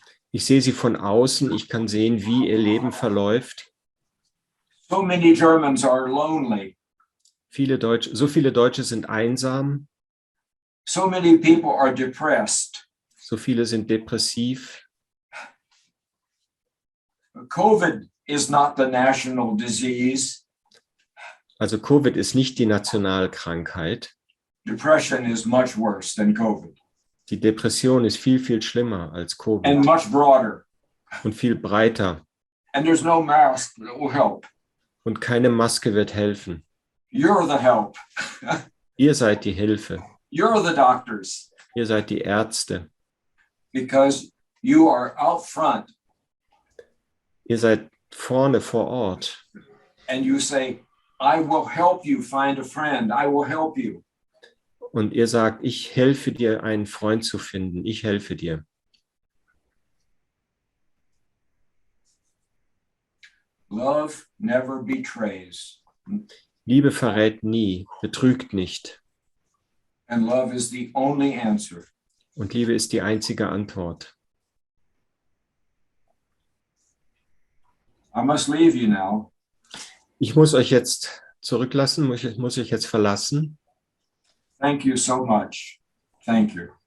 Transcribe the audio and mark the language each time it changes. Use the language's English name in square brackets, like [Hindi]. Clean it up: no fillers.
[German] Ich sehe sie von außen. Ich kann sehen, wie ihr Leben verläuft. [English] So many Germans are lonely. [German] So viele Deutsche sind einsam. [English] So many people are depressed. [German] So viele sind depressiv. [English] COVID is not the national disease. [German] Also Covid ist nicht die Nationalkrankheit. [English] Depression is much worse than COVID [German] Die Depression ist viel schlimmer als [English] and [German] Covid [English] much broader. [German] und viel breiter. [English] And there's no mask that will help. [German] Und keine Maske wird helfen. [English] You're the help. [German] Ihr seid die Hilfe. [English] You're the doctors [German] Ihr seid die Ärzte. [English] because you are out front [German] Ihr seid vorne vor Ort. [English] and you say, I will help you find a friend. I will help you. [German] Und ihr sagt, ich helfe dir, einen Freund zu finden. Ich helfe dir. [English] Love never betrays. [German] Liebe verrät nie, betrügt nicht. [English] And love is the only answer. [German] Und Liebe ist die einzige Antwort. [English] I must leave you now. [German] Ich muss euch jetzt zurücklassen, muss euch jetzt verlassen. [English] Thank you so much. Thank you.